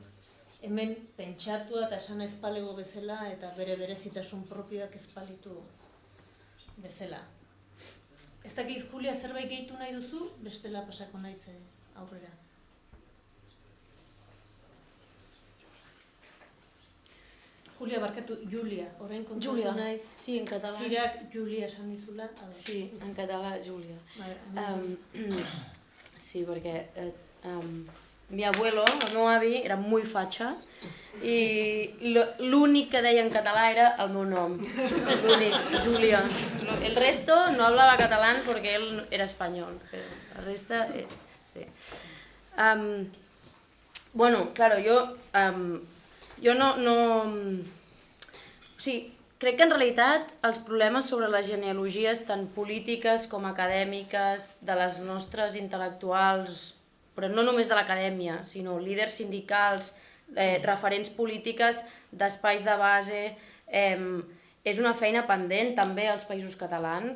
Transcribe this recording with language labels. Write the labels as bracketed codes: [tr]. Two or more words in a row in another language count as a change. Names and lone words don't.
[eu] Hemen pentsatua eta esan ezpalego bezala eta bere berezitasun propioak ezpalitu bezala. Ez dakit, Julia, zerbait gehitu nahi duzu, bestela pasako naiz aurrera. Julia, barkatu, Julia, orain kontuatu naiz. [es] Sí, en catalán. [eu] Zirak Julia esan dizula. [es] Sí, en català, Julia. [ca] Sí, perquè [es] mi abuelo, [ca] el meu avi, [es] era muy facha [ca] i l'únic que deia en català era el meu nom, l'únic, Julia. [es] El resto no hablaba catalán porque él era español, pero el resto, sí. Bueno, claro, [ca] jo no... O sigui, crec que en realitat els problemes sobre les genealogies, tant polítiques com acadèmiques, de les nostres intel·lectuals, però no només de l'acadèmia, sinó líders sindicals, referents polítiques d'espais de base, és una feina pendent també als països catalans.